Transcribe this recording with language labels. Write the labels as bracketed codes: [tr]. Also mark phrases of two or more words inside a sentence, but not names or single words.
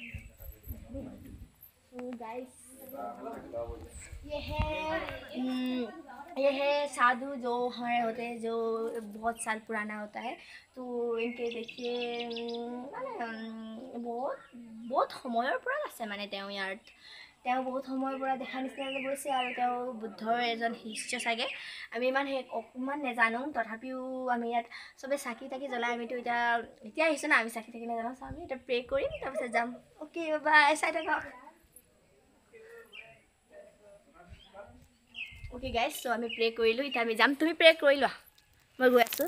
[hi] गाइस ये है साधु जो हमारे होते हैं, जो बहुत साल पुराना होता है। तो इनके देखिए बहुत [as] সময়ৰ পৰা আছে মানে তেওঁ বহুত সময়ৰ পৰা দেখা নিচিনাকৈ গৈছে আৰু তেওঁ বুদ্ধৰ এজন শিষ্য চাগে। আমি অকণমান নেজানো, তথাপিও আমি ইয়াত চবে চাকি তাকি জ্বলাই। আমিতো এতিয়া আহিছোঁ না, আমি চাকি তাকি নেজানো। চ' আমি এতিয়া প্ৰে কৰিম তাৰপিছত যাম। অ'কে বাই, চাই থাকক। [en] okay guys so [as] আমি প্ৰে কৰিলোঁ। এতিয়া আমি যাম, তুমি প্ৰে কৰি লোৱা, মই গৈ আছোঁ।